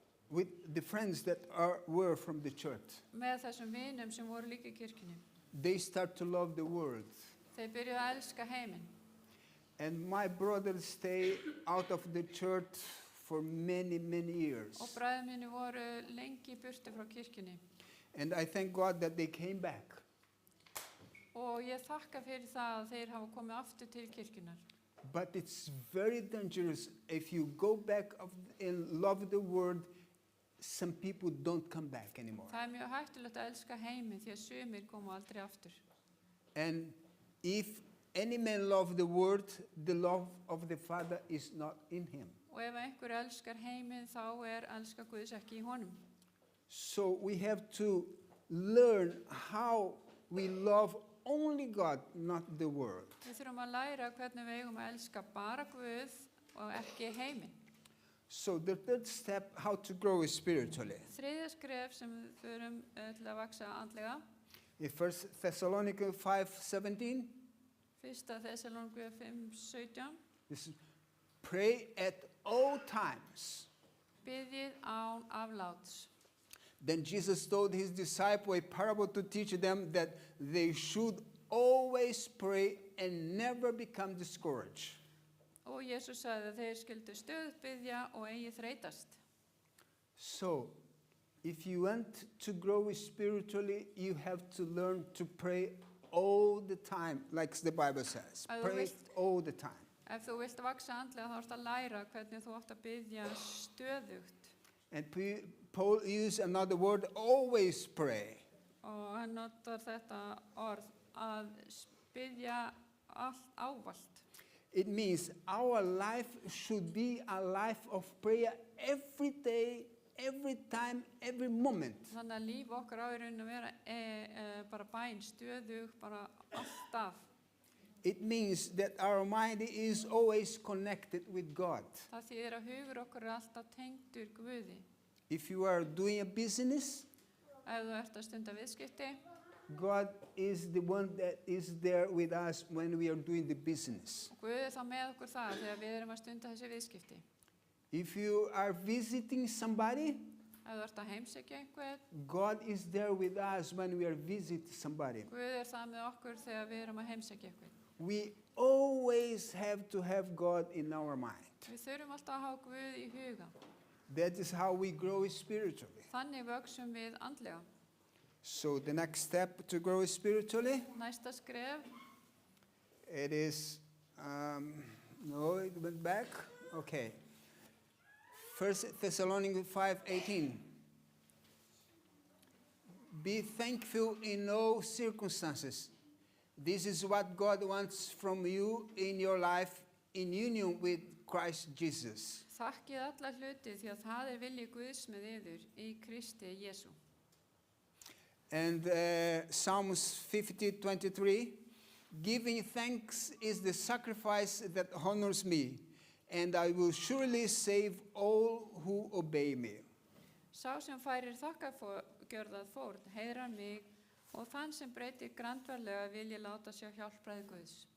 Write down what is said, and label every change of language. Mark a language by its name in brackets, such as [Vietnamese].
[English] with the friends that were from the church. [Icelandic] með þessum vinum sem voru líka í kirkjunni. [English] They start to love the world. [Icelandic] Þeir byrjuðu að elska heiminn. [English] And my brothers stay out of the church for many, many years. [Icelandic] Og bræður mínir voru lengi í burtu frá kirkjunni. [English] And I thank God that they came back. [Icelandic] Og ég þakka fyrir það að þeir hafa komið aftur til kirkjunar. [English] But it's very dangerous if you go back and love the world, some people don't come back anymore. [Icelandic] Það mjög hættulegt að elska heiminn því að sumir koma aldrei aftur. [English] And if any man love the world, the love of the Father is not in him. [Icelandic] Og ef einhver elskar heiminn þá elska Guðs ekki í honum. [English] So we have to learn how we love only God, not the world. [Icelandic] Við þurfum að læra hvernig við eigum að elska bara Guð og ekki heiminn. [English] So the third step, how to grow spiritually. [Icelandic] Þriðja skref sem við þurfum til að vaksa andlega. [English] In 1 Thessalonians 5:17, [Icelandic] Fyrsta Þessalóníku 5:17. [English] this is, pray at all times. [Icelandic] Biðjið án afláts. [English] Then Jesus told his disciple a parable to teach them that they should always pray and never become discouraged. [Icelandic] Og Jesús sagði að þeir skyldu stöðugt biðja og eigi þreytast. [English] So, if you want to grow spiritually, you have to learn to pray all the time, like the Bible says. [Icelandic] Ef þú [English] Pray [Icelandic] vilt- [English] all the time. [Icelandic] Ef þú vilt vaksa andlega þá ertu að læra hvernig þú átt að biðja stöðugt. [English] And Paul used another word, always pray. [Icelandic] Og hann notar þetta orð að biðja allt ávallt. [English] It means our life should be a life of prayer every day, every time, every moment. [Icelandic] Þannig að líf okkar á í raun að vera bara bæn, stöðug, bara alltaf. [English] It means that our mind is always connected with God. [Icelandic] Það þýðir að hugur okkar er alltaf tengdur Guði. [English] If you are doing a business, [Icelandic] Ef þú ert að stunda viðskipti, [English] God is the one that is there with us when we are doing the business. [Icelandic] og Guði er þá með okkur það þegar við erum að stunda þessi viðskipti. [English] If you are visiting somebody, [Icelandic] Ef þú ert að heimsækja einhvern, [English] God is there with us when we are visiting somebody. [Icelandic] Guði er það með okkur þegar við erum að heimsækja einhvern. [English] We always have to have God in our mind. [Icelandic] Við þurfum alltaf að hafa Guð í huga. [English] That is how we grow spiritually. [Icelandic] Þannig vöxum við andlega. [English] So the next step to grow spiritually, [Icelandic] Næsta skref, [English] it is, no, it went back. Okay. 1 Thessalonians 5:18. Be thankful in all circumstances. This is what God wants from you in your life in union with Christ Jesus. [Icelandic] þakkið alla hluti því að það er vilji Guðs með yður í Kristi Jésu. [English] And Psalms 50:23, giving thanks is the sacrifice that honors me, and I will surely save all who obey me. [Icelandic] Sá sem færir þakkargjörðað fórn heiðrar mig og þann sem breytir grandvarlega vil ég láta sjá hjálpræði Guðs.